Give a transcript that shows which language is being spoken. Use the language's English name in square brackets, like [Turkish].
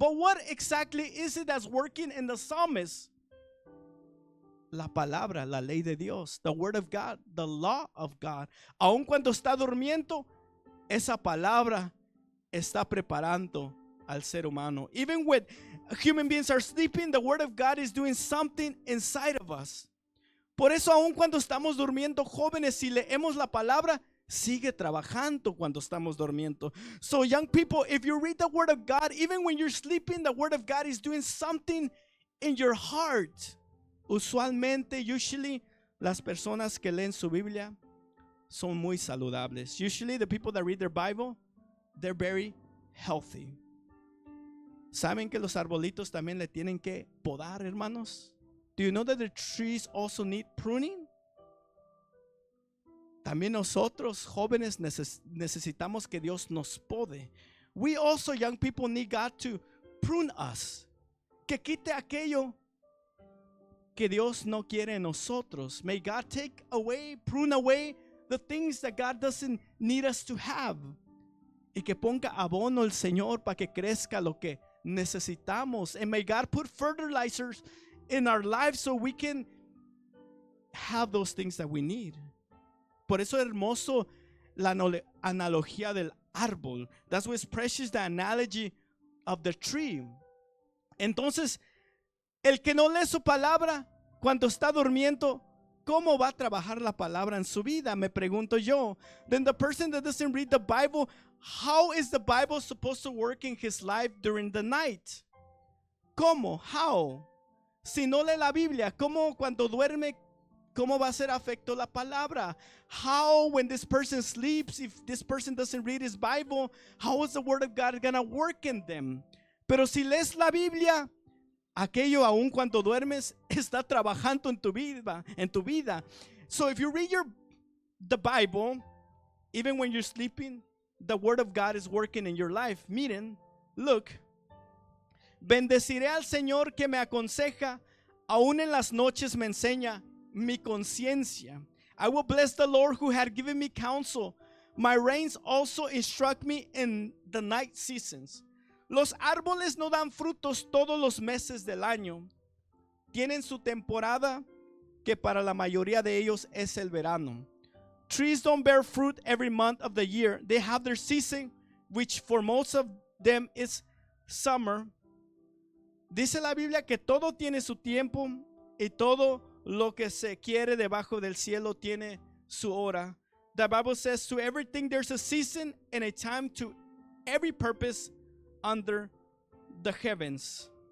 [English] But what exactly is it that's working in the psalmist? [Spanish] La palabra, la ley de Dios, [English] the word of God, the law of God. [Spanish] Aun cuando está durmiendo, esa palabra está preparando al ser humano. [English] Even when human beings are sleeping, the word of God is doing something inside of us. [Spanish] Por eso, aun cuando estamos durmiendo, jóvenes, si leemos la palabra, sigue trabajando cuando estamos durmiendo. [English] So young people, if you read the word of God, even when you're sleeping, the word of God is doing something in your heart. [Spanish] Usually, las personas que leen su Biblia son muy saludables. [English] Usually, the people that read their Bible, they're very healthy. [Spanish] ¿Saben que los arbolitos también le tienen que podar, hermanos? [English] Do you know that the trees also need pruning? [Spanish] También nosotros, jóvenes, necesitamos que Dios nos pode. [English] We also, young people, need God to prune us. [Spanish] Que quite aquello que Dios no quiere en nosotros. [English] May God prune away the things that God doesn't need us to have. [Spanish] Y que ponga abono el Señor para que crezca lo que necesitamos. [English] And may God put fertilizers in our lives so we can have those things that we need. [Spanish] Por eso es hermoso la analogía del árbol. [English] That's what's precious, the analogy of the tree. [Spanish] Entonces, el que no lee su palabra cuando está durmiendo, ¿cómo va a trabajar la palabra en su vida? Me pregunto yo. [English] Then the person that doesn't read the Bible, how is the Bible supposed to work in his life during the night? [Spanish] ¿Cómo? [English] How? [Spanish] Si no lee la Biblia, ¿cómo cuando duerme? ¿Cómo va a ser afecto la palabra? [English] How, when this person sleeps, if this person doesn't read his Bible, how is the word of God going to work in them? [Spanish] Pero si lees la Biblia, aquello aún cuando duermes está trabajando en tu vida. [English] So if you read the Bible, even when you're sleeping, the word of God is working in your life. [Spanish] Miren, [English] look. [Spanish] Bendeciré al Señor que me aconseja, aún en las noches me enseña mi conciencia. [English] I will bless the Lord who had given me counsel. My reins also instruct me in the night seasons. [Spanish] Los árboles no dan frutos todos los meses del año. Tienen su temporada, que para la mayoría de ellos es el verano. [English] Trees don't bear fruit every month of the year. They have their season, which for most of them is summer. [Spanish] Dice la Biblia que todo tiene su tiempo y todo lo que se quiere debajo del cielo tiene su hora. [English] The Bible says to everything there's a season and a time to every purpose under the heavens.